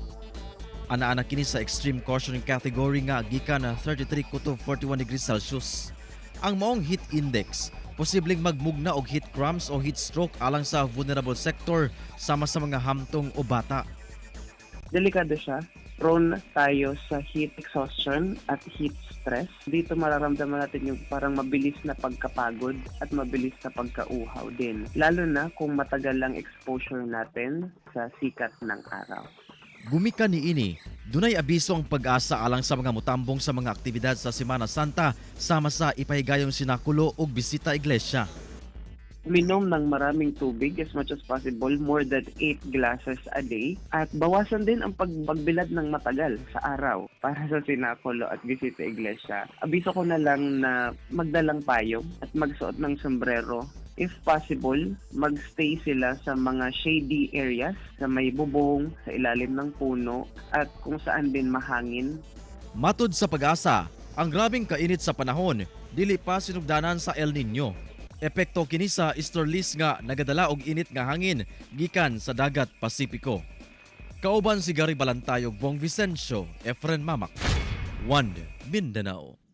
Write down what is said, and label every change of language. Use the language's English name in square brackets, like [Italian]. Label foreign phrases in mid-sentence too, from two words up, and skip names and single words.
[Cebuano] Anaa kini sa [English] extreme caution category [Cebuano] nga gikan na 33 to 41 [English] degrees Celsius. [Cebuano] Ang maong [English] heat index [Cebuano] posibleng magmugna og [English] heat cramps [Cebuano] o [English] heat stroke [Cebuano] alang sa [English] vulnerable sector [Cebuano] sama sa mga hamtong o bata. [Filipino] Delikado siya. Prone tayo sa [English] heat exhaustion [Filipino] at [English] heat stress. [Filipino] Dito mararamdaman natin yung parang mabilis na pagkapagod at mabilis na pagkauhaw din. Lalo na kung matagal lang exposure natin sa sikat ng araw. [Cebuano] Gumika ni ini, dunay abiso ang Pag-asa alang sa mga mutambong sa mga aktibidad sa Semana Santa sama sa ipahigayong sinakulo ug bisita iglesia. [Filipino] Minom ng maraming tubig [English] as much as possible, more than 8 glasses a day. [Filipino] At bawasan din ang pagbilad ng matagal sa araw para sa sinakulo at bisita iglesia. Abiso ko na lang na magdalang payong at magsuot ng sombrero. [English] If possible, [Filipino] magstay sila sa mga [English] shady areas, [Filipino] sa may bubong, sa ilalim ng puno, at kung saan din mahangin. [Cebuano] Matod sa Pag-asa, ang grabing kainit sa panahon dili pa sinugdanan sa El Nino. Epekto kini sa easterlies nga nagadala og init nga hangin gikan sa dagat Pasipiko. Kauban si Gary Balantayog, Bong Vicencio, Efren Mamak, 1 Mindanao.